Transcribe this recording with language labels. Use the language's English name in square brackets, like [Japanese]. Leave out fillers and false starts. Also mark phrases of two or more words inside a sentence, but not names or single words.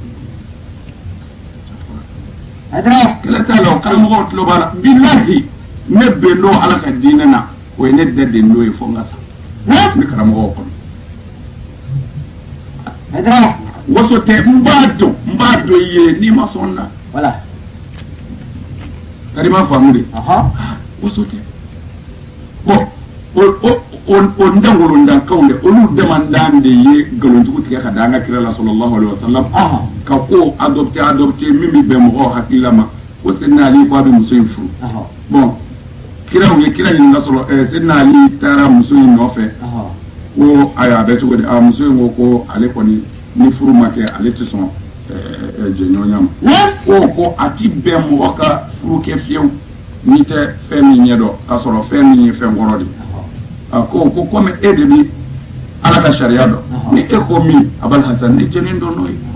[Bambara] kɛlɛ t'a la o karamɔgɔw tulo b'a la bilahi ne bɛn n'o ala ka diinɛ na o ye ne dɛ de n'o ye fo n ka sa ne karamɔgɔw kɔnɔ waso tɛ n b'a dɔn i ye n'i ma sɔn na kadi ma faamu de waso tɛ bon o ndangolondankanw de olu damandan de ye nkalonjugu tigɛ ka da an ka kira la [Arabic] صلى الله عليه وسلم [Bambara] ka ko adopté min bɛ bɛn mɔgɔw hakili ma ko Seydina Ali ko a bɛ muso in furu bon kiraw ye kira ɲininka sɔrɔ Seydina Ali taara muso in nɔfɛ ko ayiwa a bɛ cogo di muso in ko ale kɔni ni furu ma kɛ ale tɛ sɔn jɛɲɔgɔnya ma ko a ti bɛn mɔgɔ ka furu kɛ fiyewu n'i tɛ fɛn min ɲɛ dɔn k'a sɔrɔ fɛn min ye fɛn kɔrɔ de ko komi e de bi ala ka sariya dɔn ni e ko min Abal Hasan ne jɛnen dɔn n'o ye